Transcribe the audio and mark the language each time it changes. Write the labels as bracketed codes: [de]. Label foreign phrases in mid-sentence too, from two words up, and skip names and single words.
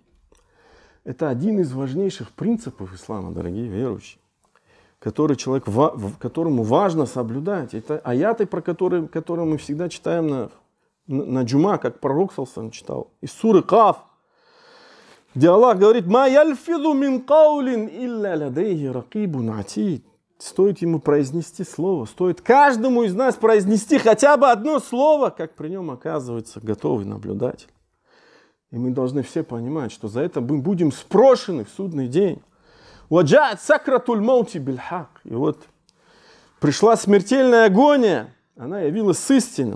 [ru] Это один из важнейших принципов ислама, дорогие верующие, которому важно соблюдать. Это аяты, про которые мы всегда читаем на джума, как пророк саллаллаху читал. Из суры Каф, где Аллах говорит: [ar] «ما يلفظ من قول إلا لديه رقيب عتيد». [ru] Стоит ему произнести слово, стоит каждому из нас произнести хотя бы одно слово, как при нем оказывается готовый наблюдатель. И мы должны все понимать, что за это мы будем спрошены в судный день. [ar] «وجاءت سكرة الموت بالحق». [ru] И вот пришла смертельная агония, она явилась с истиной.